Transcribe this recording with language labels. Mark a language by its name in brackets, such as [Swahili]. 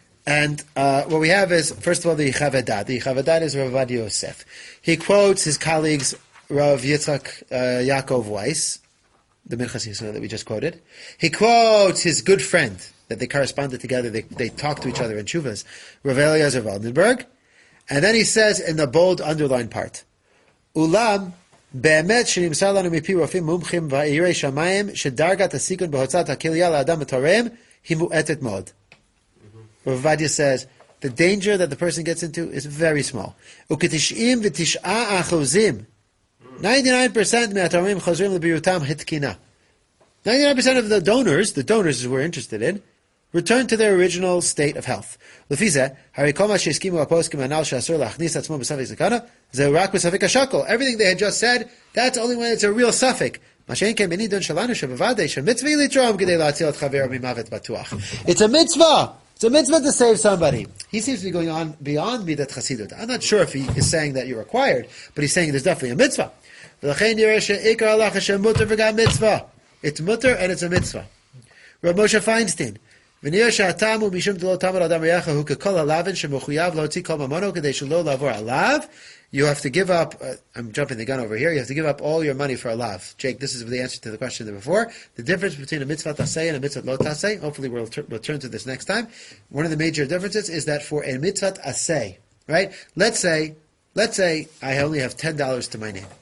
[English] And what we have is, first of all, the Chavadat. The Chavadat is Rav Ovadia Yosef. He quotes his colleagues, Rav Yitzchak Yaakov Weiss, the Minchas Yisrael that we just quoted. He quotes his good friend, that they corresponded together, they talked to each other in Chuvas, Rav Eliezer Waldenberg. And then he says in the bold underlined part, Ulam, [Hebrew] באמת שנמסר לנו מפי רופאים מומחים ויראי שמיים, שדרגת הסיכון בהוצאת הכליה לאדם התורם היא מועטת מאוד. [English] Rav Ovadia says, the danger that the person gets into is very small. [Hebrew] וכ-99% 99% מהתורמים חוזרים לבריאותם התקינה. [English] 99% of the donors we're interested in, return to their original state of health. [Hebrew] לפי זה, הרי כל מה שהסכימו הפוסקים הנ"ל שאסור להכניס עצמו בספק סכנה, זה רק בספק השקול. [English] Everything they had just said, that's only when it's a real ספק. [Hebrew] מה שאין כן בנידון שלנו שבוודאי שמצווה לתרום כדי להציל את חברו ממוות בטוח. [English] It's a mitzvah! It's a mitzvah to save somebody. He seems to be going on beyond midat chasidut. I'm not sure if he is saying that you're required, but he's saying there's definitely a mitzvah. [Hebrew] ולכן נראה שעיקר הלכה שמותר וגם מצווה. [English] It's mutter and it's a mitzvah. Rav Moshe Feinstein. [Hebrew] ונראה שהטעם הוא משום דלא תמר אדם ריח הוא ככל הלבן שמחויב להוציא כל ממונו כדי שלא לעבור עליו. [English] You have to give up, I'm jumping the gun over here, you have to give up all your money for a lav. Jake, this is the answer to the question before. The difference between a mitzvah taseh and a mitzvah lo taseh, hopefully we'll turn to this next time. One of the major differences is that for a mitzvah aseh, right? Let's say I only have $10 to my name.